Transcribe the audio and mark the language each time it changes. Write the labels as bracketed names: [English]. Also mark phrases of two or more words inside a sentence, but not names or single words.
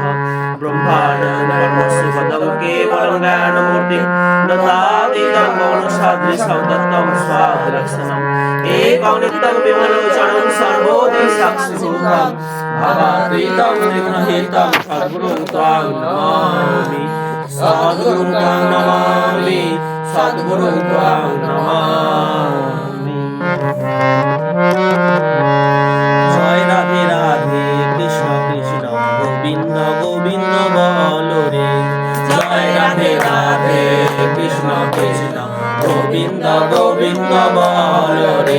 [Sanskrit] ब्रह्माण्डस्य पदं केवलं ज्ञानमूर्तिं दत्तातीतं गौणसादृशं दत्तं स्वादिलक्षणम् एकं नित्यं विमलोचनं सर्वोदिसाक्षिभूतं भवातीतं विघ्नहितं सद्गुरुं त्वां नमामि सद्गुरुं त्वां नमामि सद्गुरुं त्वां नमामि। [Bangla] জয় রাধে রাধে কৃষ্ণ কৃষ্ণ গোবিন্দ গোবিন্দ বলো রে। জয় রাধে রাধে কৃষ্ণ কৃষ্ণ গোবিন্দ গোবিন্দ বলো রে।